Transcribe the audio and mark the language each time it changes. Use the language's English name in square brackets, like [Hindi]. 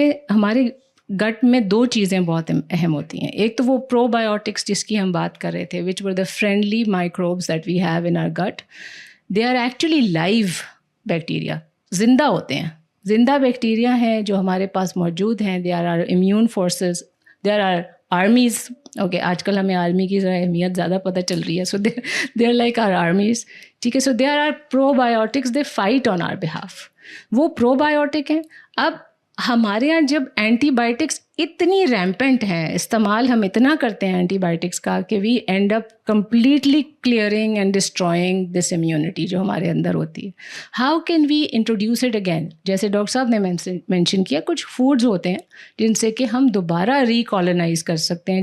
[Hindi] हमारे गट में दो चीज़ें बहुत अहम होती हैं. एक तो वो प्रोबायोटिक्स जिसकी हम बात कर रहे थे, [English] which were the friendly microbes that we have in our gut. They are actually live bacteria, [Hindi] जिंदा होते हैं. जिंदा बैक्टीरिया हैं जो हमारे पास मौजूद हैं. [English] They are our immune forces. There are armies. [Hindi] Okay, आजकल हमें आर्मी की अहमियत ज़्यादा पता चल रही है. [English] So they are like our armies. [Hindi] ठीक है. [English] So there are probiotics. They fight on our behalf. [Hindi] वो प्रोबायोटिक हैं. अब हमारे यहाँ जब एंटीबायोटिक्स इतनी रैम्पेंट हैं, इस्तेमाल हम इतना करते हैं एंटीबायोटिक्स का कि [English] we end up completely clearing and destroying this immunity [Hindi] जो हमारे अंदर होती है. [English] How can we introduce it again? [Hindi] जैसे डॉक्टर साहब ने मेंशन किया, कुछ फूड्स होते हैं जिनसे कि हम दोबारा रिकॉलोनाइज कर सकते हैं.